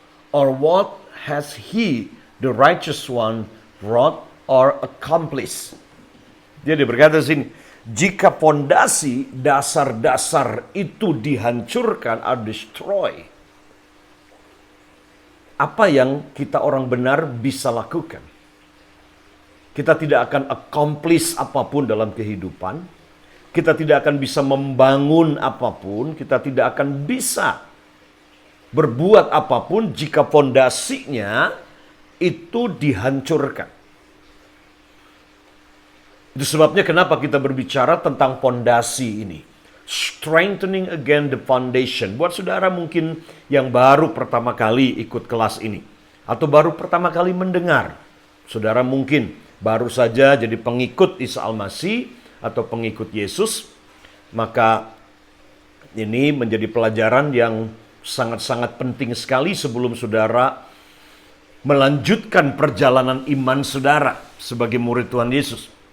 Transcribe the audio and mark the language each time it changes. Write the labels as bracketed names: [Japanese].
[English] Or what has he, the righteous one, wrought or accomplished? [Indonesian] Jadi berkata sini, jika fondasi dasar-dasar itu dihancurkan atau destroy, apa yang kita orang benar bisa lakukan? Kita tidak akan accomplish apapun dalam kehidupan. Kita tidak akan bisa membangun apapun. Kita tidak akan bisa berbuat apapun jika fondasinya itu dihancurkan. Itu sebabnya kenapa kita berbicara tentang fondasi ini. [English] Strengthening again the foundation. [Indonesian] Buat saudara mungkin yang baru pertama kali ikut kelas ini. Atau baru pertama kali mendengar. Saudara mungkin baru saja jadi pengikut Isa Al-Masih atau pengikut Yesus. Maka ini menjadi pelajaran yang sangat-sangat penting sekali sebelum saudara melanjutkan perjalanan iman saudara sebagai murid Tuhan Yesus.